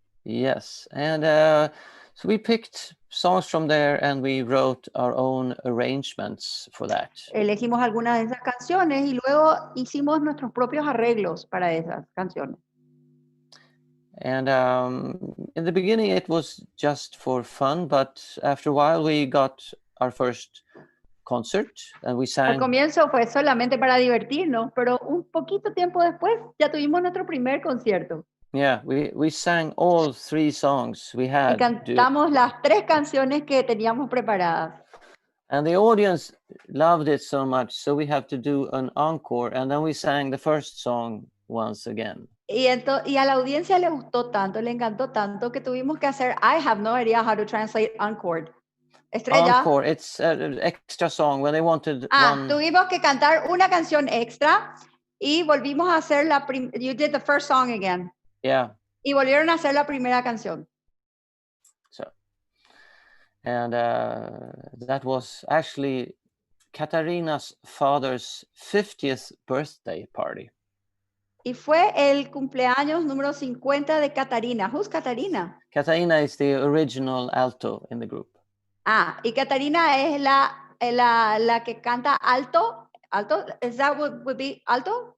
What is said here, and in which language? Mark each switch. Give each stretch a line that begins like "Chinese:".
English: Yes, and so we picked songs from there and we wrote our own arrangements for that.
Spanish: Elegimos algunas de esas canciones y luego hicimos nuestros propios arreglos para esas canciones.
English: And in the beginning it was just for fun, but after a while we got our first concert and we sang.
Spanish: Al comienzo fue solamente para divertirnos, pero un poquito tiempo después ya tuvimos nuestro primer concierto.
English: Yeah, we sang all 3 songs we had.
Spanish: Y cantamos las 3 canciones que teníamos preparadas.
English: And the audience loved it so much, so we have to do an encore, and then we sang the first song once again.
Spanish: Y a la audiencia le gustó tanto, le encantó tanto que tuvimos que hacer,
English: I have no idea how to translate encore.
Spanish: Estrella.
English: Encore, it's an extra song when they wanted one.
Spanish: Tuvimos que cantar una canción extra y volvimos a hacer
English: you did the first song again. Yeah.
Spanish: Y volvieron a hacer la primera canción.
English: So, and that was actually Katarina's father's 50th birthday party.
Spanish: Y fue el cumpleaños número 50 de Katarina.
English: Who's Katarina? Katarina is the original alto in the group.
Spanish: Y Katarina es la que canta alto.
English: Alto, is that what would be alto?